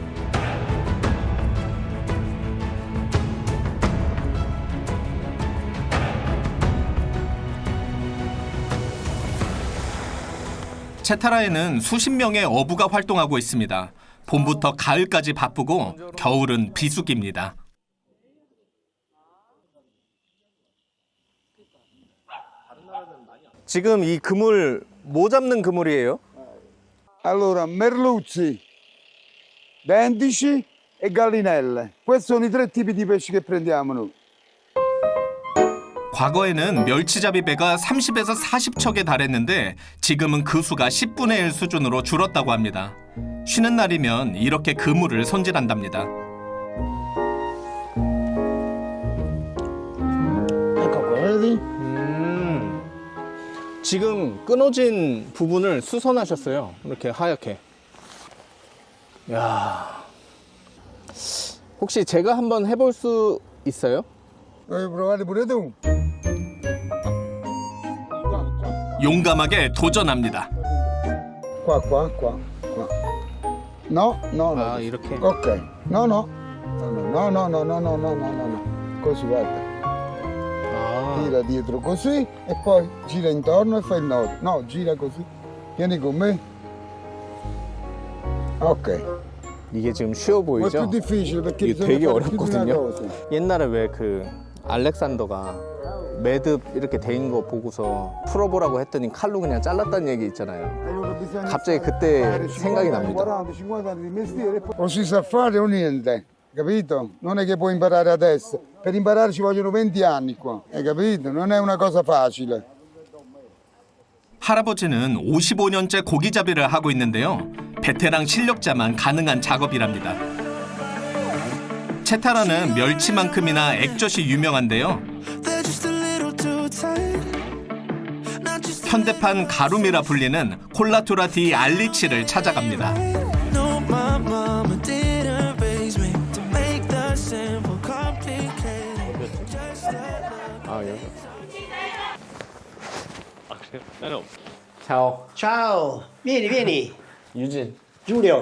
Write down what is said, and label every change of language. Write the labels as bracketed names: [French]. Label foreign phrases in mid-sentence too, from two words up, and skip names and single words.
[Korean] 체타라에는 수십 명의 어부가 활동하고 있습니다. 봄부터 가을까지 바쁘고 겨울은 비수기입니다. 지금 이 그물, 뭐 잡는 그물이에요? [Italian] Allora, merluzzi, dentici e gallinelle. Questi sono i tre tipi di pesci che prendiamo noi. [Korean] 과거에는 멸치잡이 배가 30에서 40척에 달했는데 지금은 그 수가 10분의 1 수준으로 줄었다고 합니다. 쉬는 날이면 이렇게 그물을 손질한답니다. 지금 끊어진 부분을 수선하셨어요. 이렇게 하얗게. 야, 혹시 제가 한번 해볼 수 있어요? 용감하게 도전합니다. [Italian] Qua. No. [Korean] 아, 이렇게. [Italian] Ok. No. Così, guarda. Tira dietro così e poi gira intorno e fai il nodo. No, gira così. Vieni con me. Ok. [Korean] 이게 지금 쉬워 [Italian] Ma è [Korean] 보이죠? [Italian] più difficile perché [Korean] 이게 [Italian] bisogna [Korean] 되게 [Italian] fare più di una [Korean] 어렵거든요. [Italian] cosa. [Korean] 옛날에 왜 그 알렉산더가 매듭 이렇게 돼인 거 보고서 풀어보라고 했더니 칼로 그냥 잘랐다는 얘기 있잖아요. 갑자기 그때 생각이 납니다. [Italian] O si sa fare o niente, capito? Non è che puoi imparare adesso. Per imparare ci vogliono 20 anni qua, hai capito? Non è una cosa facile. [Korean] 할아버지는 55년째 고기잡이를 하고 있는데요. 베테랑 실력자만 가능한 작업이랍니다. 채타라는 멸치만큼이나 액젓이 유명한데요. 현대판 가룸이라 불리는 콜라투라 디 알리치를 찾아갑니다. [Italian] Ciao. Ciao, vieni, vieni. [Korean] 유진. [Italian] Giulio,